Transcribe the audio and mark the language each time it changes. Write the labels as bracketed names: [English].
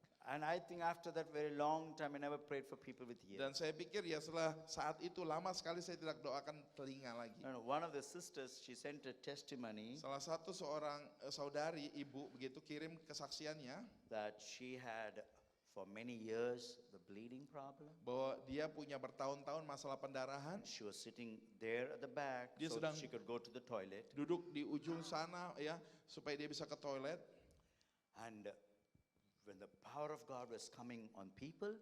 [English] And I think after that very long time, I never prayed for people with ears. [Indonesian] Dan saya pikir ya setelah saat itu lama sekali saya tidak doakan telinga lagi. [English] No, one of the sisters, she sent a testimony [Indonesian] Salah satu seorang saudari ibu begitu kirim kesaksiannya [English] that she had for many years the bleeding problem. [Indonesian] bahwa dia punya bertahun-tahun masalah pendarahan, [English] She was sitting there at the back [Indonesian] Dia [English] so [Indonesian] sedang- [English] she could go to the toilet. [Indonesian] duduk di ujung sana ya supaya dia bisa ke toilet. [English] And when the power of God was coming on people,